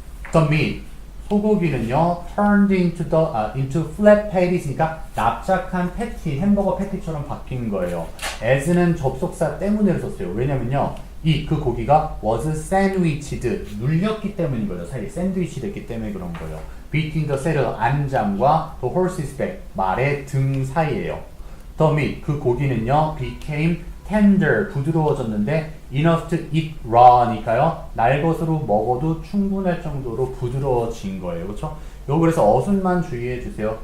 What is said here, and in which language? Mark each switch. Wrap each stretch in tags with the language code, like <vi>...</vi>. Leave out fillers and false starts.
<en>The meat</en> <ko>소고기는요,</ko> <en>turned into flat patties</en> <ko>니까 납작한 패티, 햄버거 패티처럼 바뀐 거예요. as는 접속사 때문에 썼어요. 왜냐면요, 그 고기가</ko> <en>was sandwiched,</en> <ko>눌렸기 때문인 거예요. 사이에 샌드위치 됐기 때문에 그런 거예요.</ko> <en>between the saddle, 안장과 the horse's back,</en> <ko>말의 등 사이에요.</ko> <en>The meat,</en> <ko>그 고기는요,</ko> <en>became tender, 부드러워졌는데 enough to eat raw니까요.</en> <ko>날 것으로 먹어도 충분할 정도로 부드러워진 거예요. 그렇죠? 요거 그래서 어순만 주의해 주세요.</ko>